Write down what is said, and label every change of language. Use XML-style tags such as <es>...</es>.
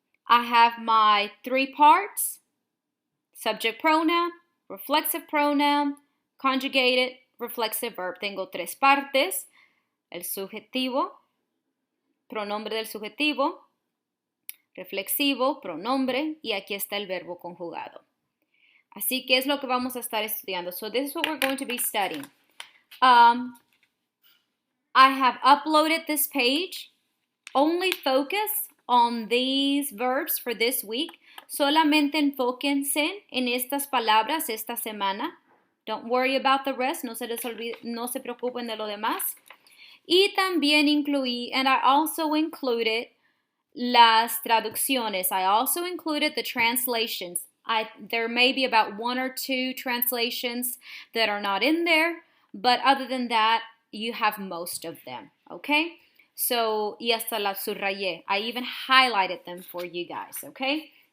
<en>I have my three parts, subject pronoun, reflexive pronoun, conjugated reflexive verb.</en> <es>Tengo tres partes, el subjetivo, pronombre del subjetivo, reflexivo, pronombre, y aquí está el verbo conjugado. Así que es lo que vamos a estar estudiando.</es> <en>So this is what we're going to be studying. I have uploaded this page. Only focus on these verbs for this week.</en> <es>Solamente enfóquense en estas palabras esta semana.</es> <en>Don't worry about the rest.</en> <es>No se preocupen de lo demás. Y también incluí,</es> <en>and I also included</en> <es>las traducciones.</es> <en>I also included the translations. There may be about one or two translations that are not in there, but other than that, you have most of them, okay? So,</en> <es>y hasta las subrayé.</es> <en>I even highlighted them for you guys, okay?</en>